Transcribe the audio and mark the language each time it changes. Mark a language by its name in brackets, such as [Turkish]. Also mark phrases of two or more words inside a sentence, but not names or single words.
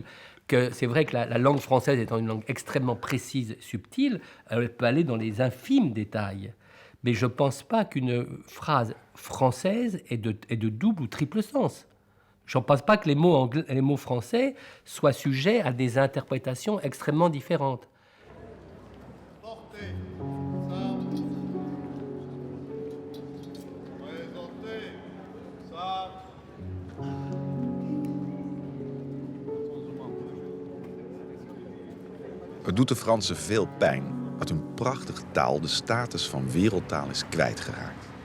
[French] Que c'est vrai que la langue française étant une langue extrêmement précise, subtile, elle peut aller dans les infimes détails. Mais je ne pense pas qu'une phrase française ait de double ou triple sens. Je ne pense pas que les mots français soient sujets à des interprétations extrêmement différentes. [Dutch] Het doet de Fransen veel pijn dat hun prachtige taal de status van wereldtaal is kwijtgeraakt.